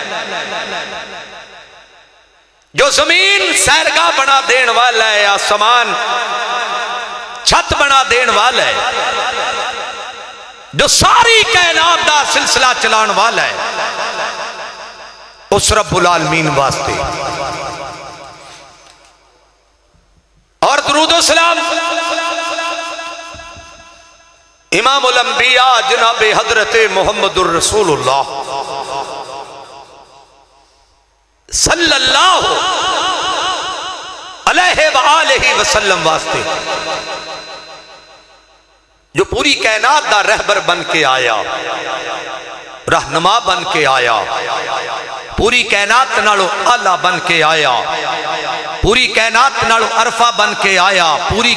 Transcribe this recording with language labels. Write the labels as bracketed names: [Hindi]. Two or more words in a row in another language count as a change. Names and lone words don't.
[Punjabi] جو زمین سیرگاہ بنا دین والا ہے آسمان چھت بنا دین والا ہے جو ساری کائنات دا سلسلہ چلان والا ہے اس [Arabic] رب العالمين [Punjabi] واسطے اور درود سلام [Arabic] إمام الأنبياء [Punjabi] جناب حضرت [Arabic] محمد رسول الله صلى الله عليه وآله وسلم [Punjabi] واسطے جو پوری کائنات دا رہبر بن کے آیا رہنما بن کے آیا پوری کائنات نالوں اعلیٰ بن کے آیا پوری کائنات نالوں ارفع بن کے آیا پوری